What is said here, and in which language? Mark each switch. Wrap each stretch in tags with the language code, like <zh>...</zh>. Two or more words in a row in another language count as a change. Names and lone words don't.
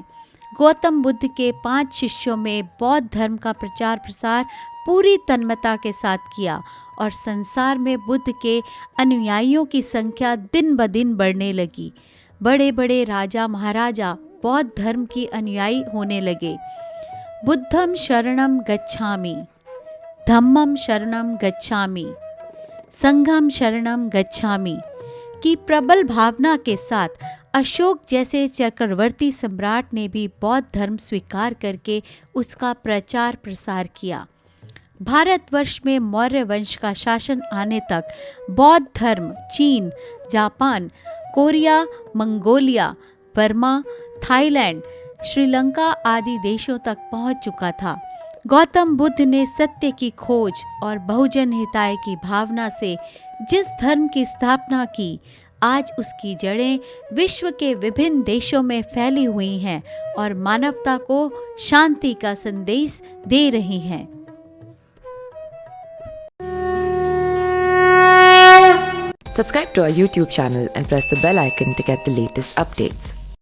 <hi>गौतम बुद्ध के 5 शिष्यों में बौद्ध धर्म का प्रचार प्रसार पूरी तन्मयता के साथ किया और संसार में बुद्ध के अनुयायियों की संख्या दिन ब दिन बढ़ने लगी। बड़े बड़े राजा महाराजा बौद्ध धर्म की अनुयायी होने लगे।</hi> <pi>बुद्धम शरणम गच्छामि, धम्मम शरणम गच्छामि, संघम शरणम गच्छामि</pi> <hi>की प्रबल भावना के साथ अशोक जैसे चक्रवर्ती सम्राट ने भी बौद्ध धर्म स्वीकार करके उसका प्रचार प्रसार किया। भारतवर्ष में मौर्य वंश का शासन आने तक बौद्ध धर्म चीन, जापान, कोरिया, मंगोलिया, बर्मा, थाईलैंड, श्रीलंका आदि देशों तक पहुंच चुका था। गौतम बुद्ध ने सत्य की खोज और बहुजन हिताय की भावना से जिस धर्म की स्थापना की, आज उसकी जड़ें विश्व के विभिन्न देशों में फैली हुई हैं और मानवता को शांति का संदेश दे रही हैं।</hi> <en>Subscribe to our YouTube channel and press the bell icon to get the latest updates.</en>